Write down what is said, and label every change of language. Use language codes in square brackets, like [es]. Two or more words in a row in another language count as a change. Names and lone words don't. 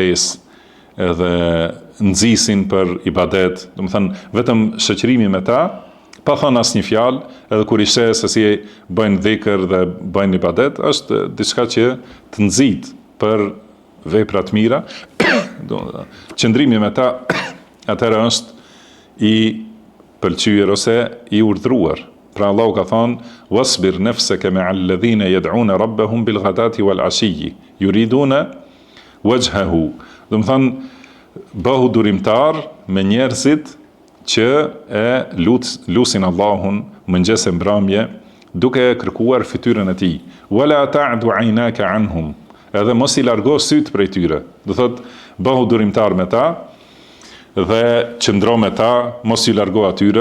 [sq] fesë, edhe nxisin për ibadet, do të thënë vetëm shoqërimi me ta, pa thënë asnjë fjalë, edhe kur i sheh se si bëjnë dhikr dhe bëjnë ibadet, është diçka që të nxit për vepra të mira, qëndrimi me ta atëherë është i pëlqyer ose i urdhëruar Pra Allahu ka thonë, [ar] واصبر نفسك مع الذين يدعون ربهم بالغداة والعشي يريدون وجهه. [sq] Do të thonë, bëhu durimtar me njerëzit që e lusin Allahun mëngjes e mbrëmje, duke kërkuar fytyrën e tij. [ar] ولا تعد عيناك عنهم. [sq] Edhe mos i largo syt prej tyre. Do thotë, bëhu durimtar me ta dhe qëndro me ta, mos i largo atyre.